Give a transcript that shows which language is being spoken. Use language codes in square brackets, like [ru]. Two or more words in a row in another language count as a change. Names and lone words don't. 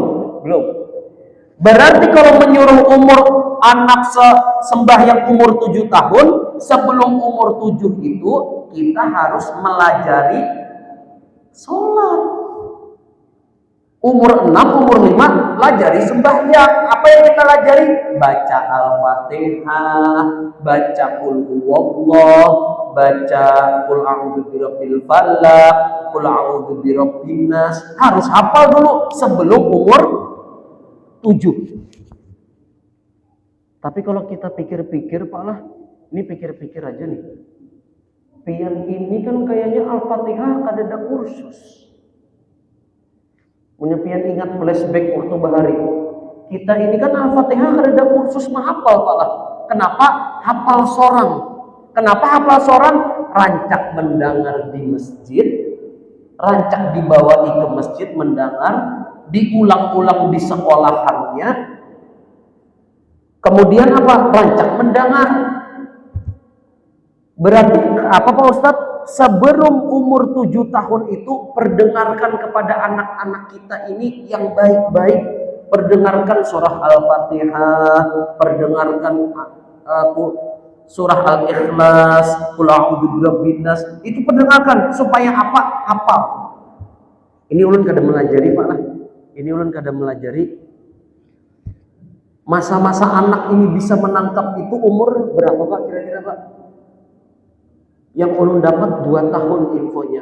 [id] Berarti kalau menyuruh umur anak sembahyang umur 7 tahun, sebelum umur 7 itu kita harus melajari sholat. Umur 6, umur 5 pelajari sembahyang. Apa yang kita pelajari? Baca Al-Fatihah, baca [ar] قل هو الله, [id] baca [ar] قل أعوذ برب الفلق, قل أعوذ برب الناس. [id] Harus hafal dulu sebelum umur 7. Tapi kalau kita pikir-pikir Pak lah, ini pikir-pikir aja nih. Pian ini kan kayaknya Al-Fatihah kada ada kursus. Punya pian ingat flashback waktu bahari. Kita ini kan Al-Fatihah kada ada kursus menghafal Pak lah. Kenapa? [bjn] Hafal sorang. [id] Kenapa [bjn] hafal sorang? [id] Rancak mendengar di masjid, rancak dibawa ke masjid mendengar, diulang-ulang di sekolahannya. Kemudian apa? Rancak mendengar. Berarti apa Pak Ustadz? Sebelum umur 7 tahun itu perdengarkan kepada anak-anak kita ini yang baik-baik. Perdengarkan surah Al-Fatihah, perdengarkan surah Al-Ikhlas, [ar] قل أعوذ برب الناس. [id] Itu perdengarkan supaya apa? Hafal. [bjn] Ini ulun kada melajari Pak lah. Ini ulun kada melajari. [id] Masa-masa anak ini bisa menangkap itu umur berapa Pak kira-kira Pak? Yang ulun dapat 2 tahun infonya.